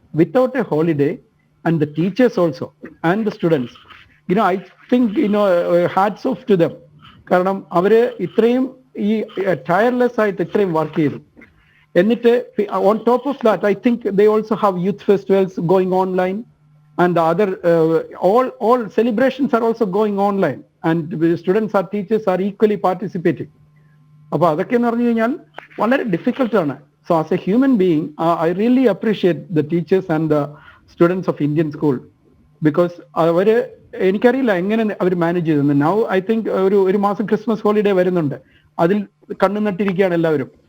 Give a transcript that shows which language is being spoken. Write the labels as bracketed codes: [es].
[en] without a holiday, and the teachers also and the students, I think hats off to them. [ml] കാരണം അവര് ഇത്രയും ഈ tireless ആയിട്ട് ഇത്രയും വർക്ക് ചെയ്തു. [en] എന്നിട്ട് on top of that, I think they also have youth festivals going online, and the other all celebrations are also going online, and students or teachers are equally participating. [ml] അപ്പോൾ അതൊക്കെ എന്ന് പറഞ്ഞു കഴിഞ്ഞാൽ വളരെ ഡിഫിക്കൽട്ട് ആണ്. [en] so as a human being I really appreciate the teachers and the students of Indian school, [ml] because അവര് എനിക്കറിയില്ല എങ്ങനെ അവർ മാനേജ് ചെയ്തെന്ന്. [en] now I think [ml] ഒരു മാസം ക്രിസ്മസ് ഹോളിഡേ വരുന്നുണ്ട്, അതിൽ കണ്ണു നട്ടിരിക്കുകയാണ് എല്ലാവരും.